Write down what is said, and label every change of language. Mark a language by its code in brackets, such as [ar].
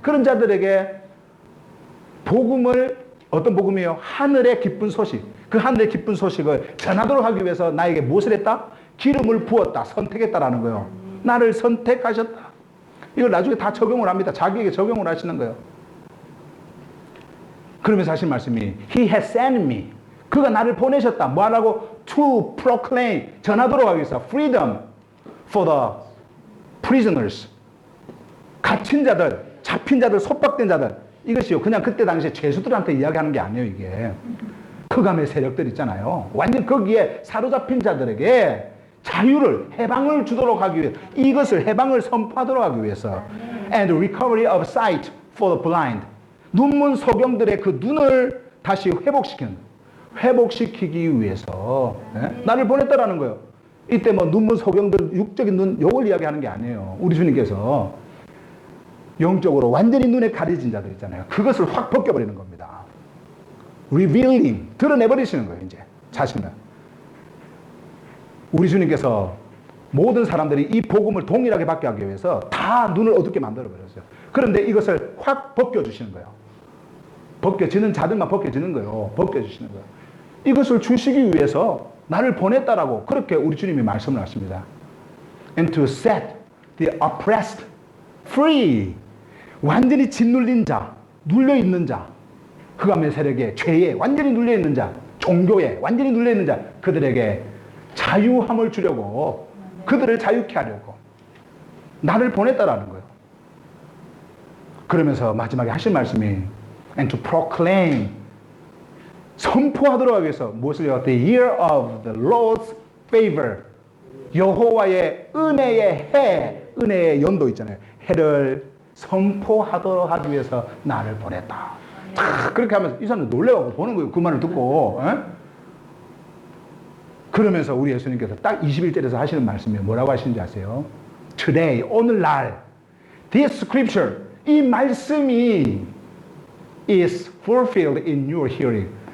[ko] 그런 자들에게 복음을, 어떤 복음이에요? 하늘의 기쁜 소식. 그 하늘의 기쁜 소식을 전하도록 하기 위해서 나에게 무엇을 했다? 기름을 부었다. 선택했다라는 거예요. 나를 선택하셨다. 이걸 나중에 다 적용을 합니다. 자기에게 적용을 하시는 거예요. 그러면서 하신 말씀이 [en] He has sent me. [ko] 그가 나를 보내셨다. 뭐 하라고? [en] To proclaim. [ko] 전하도록 하기 위해서 [en] freedom for the prisoners. [ko] 갇힌 자들, 잡힌 자들, 속박된 자들. 이것이요. 그냥 그때 당시에 죄수들한테 이야기하는 게 아니에요, 이게. 흑암의 세력들 있잖아요. 완전 거기에 사로잡힌 자들에게 자유를, 해방을 주도록 하기 위해 이것을 해방을 선포하도록 하기 위해서 [en] and recovery of sight for the blind. [ko] 눈먼 소경들의 그 눈을 다시 회복시키기 위해서 나를 보냈다라는 거예요. 이때 뭐 눈먼 소경들 육적인 눈 요걸 이야기하는 게 아니에요. 우리 주님께서 영적으로 완전히 눈에 가려진 자들 있잖아요. 그것을 확 벗겨버리는 겁니다. revealing, 드러내버리시는 거예요. 이제 자신을. 우리 주님께서 모든 사람들이 이 복음을 동일하게 받게 하기 위해서 다 눈을 어둡게 만들어버렸어요. 그런데 이것을 확 벗겨주시는 거예요. 벗겨지는 자들만 벗겨지는 거예요. 벗겨주시는 거예요. 이것을 주시기 위해서 나를 보냈다라고 그렇게 우리 주님이 말씀을 하십니다. [en] And to set the oppressed free. [ko] 완전히 짓눌린 자, 눌려있는 자, 흑암의 세력에, 죄에 완전히 눌려있는 자, 종교에 완전히 눌려있는 자, 그들에게 자유함을 주려고, 그들을 자유케 하려고 나를 보냈다라는 거예요. 그러면서 마지막에 하신 말씀이 [en] and to proclaim, [ko] 선포하도록 하기 위해서 무엇을요? [en] The year of the Lord's favor. [ko] 여호와의 은혜의 해, 은혜의 연도 있잖아요. 해를 선포하도록 하기 위해서 나를 보냈다. 그렇게 하면서 이 사람은 놀래가지고 보는 거예요. 그 말을 듣고. 그러면서 우리 예수님께서 딱 21절에서 하시는 말씀이 뭐라고 하시는지 아세요? [en] Today, [ko] 오늘날 [en] this scripture, [ko] 이 말씀이 [en] is fulfilled in your hearing.